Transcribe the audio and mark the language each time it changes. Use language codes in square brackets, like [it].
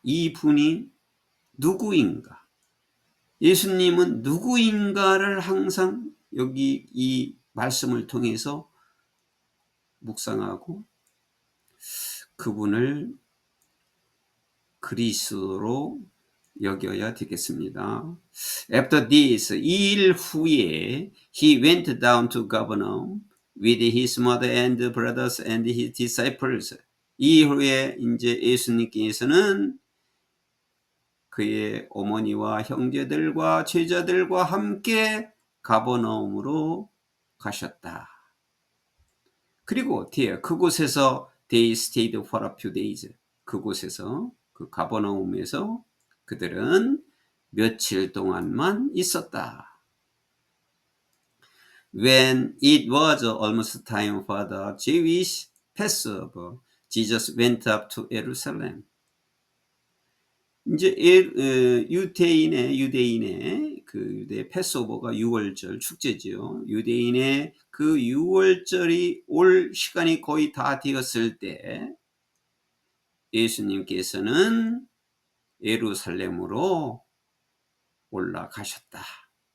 [ko] 이 분이 누구인가? 예수님은 누구인가를 항상 여기 이 말씀을 통해서 묵상하고 그분을 그리스도로 여겨야 되겠습니다. [en] After this, [ko] 이 일 후에 [en] he went down to Capernaum with his mother and brothers and his disciples. [ko] 이 후에 이제 예수님께서는 그의 어머니와 형제들과 제자들과 함께 가버나움으로 가셨다. 그리고 뒤에 그곳에서 [en] they stayed for a few days. [ko] 그곳에서 그 가버나움에서 그들은 며칠 동안만 있었다. [en] When it was almost time for the Jewish Passover, Jesus went up to Jerusalem. [ko] 이제 유대인의 그 유대 패스오버가 6월절 축제지요. 유대인의 그 6월절이 올 시간이 거의 다 되었을 때 예수님께서는 예루살렘으로 올라가셨다.